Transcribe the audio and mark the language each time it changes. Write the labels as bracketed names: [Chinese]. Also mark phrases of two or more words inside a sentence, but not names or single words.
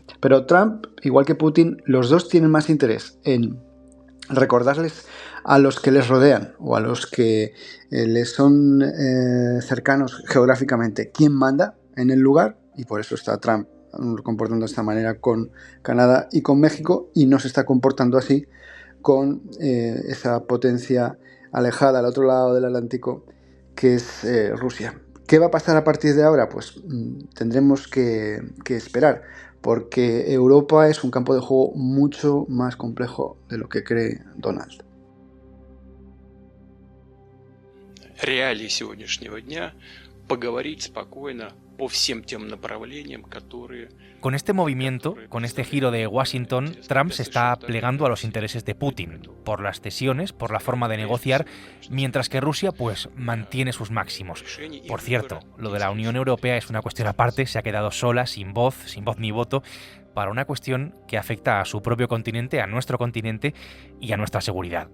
[Spanish] Pero Trump, igual que Putin, los dos tienen más interés en recordarles a los que les rodean o a los que les son cercanos geográficamente quién manda en el lugar, y por eso está Trump comportando de esta manera con Canadá y con México, y no se está comportando así con esa potencia alejada al otro lado del Atlántico que es Rusia. ¿Qué va a pasar a partir de ahora? Pues tendremos que esperar, porque Europa es un campo de juego mucho más complejo de lo que cree Donald. [Russian] Реалии сегодняшнего дня поговорить спокойно по всем тем направлениям, которые... [Spanish] Con este movimiento, con este giro de Washington, Trump se está plegando a los intereses de Putin, por las cesiones, por la forma de negociar, mientras que Rusia pues mantiene sus máximos. Por cierto, lo de la Unión Europea es una cuestión aparte, se ha quedado sola, sin voz ni voto, para una cuestión que afecta a su propio continente, a nuestro continente y a nuestra seguridad.